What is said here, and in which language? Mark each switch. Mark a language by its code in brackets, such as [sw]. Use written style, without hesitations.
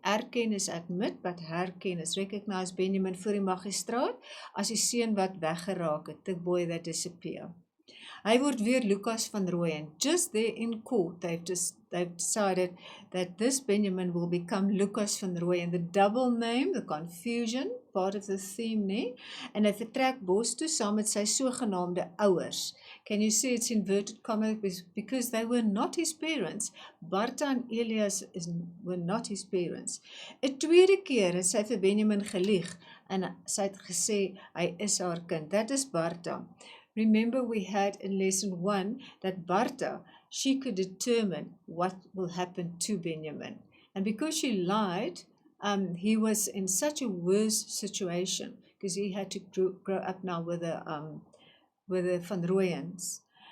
[af] Erken is [en] admit, but [af] herken is recognize Benjamin voor die magistraat, as die seun wat weggeraak het, [en] the boy that disappeared. [af] Hy word weer Lukas van Rooyen. [en] Just there in court, they've decided that this Benjamin will become Lukas van Rooyen. The double name, the confusion, part of the theme, nee? [af] En hy vertrek bos toe saam met sy sogenaamde ouers. [en] Can you see it's inverted commas because they were not his parents. Bartha en Elias were not his parents. [af] 'n tweede keer het sy vir Benjamin gelieg en sy het gesê hy is haar kind. [en] That is Bartha. Remember we had in lesson 1 that Bartha, she could determine what will happen to Benjamin. And because she lied, he was in such a worse situation because he had to grow up now with the Van Rooyens.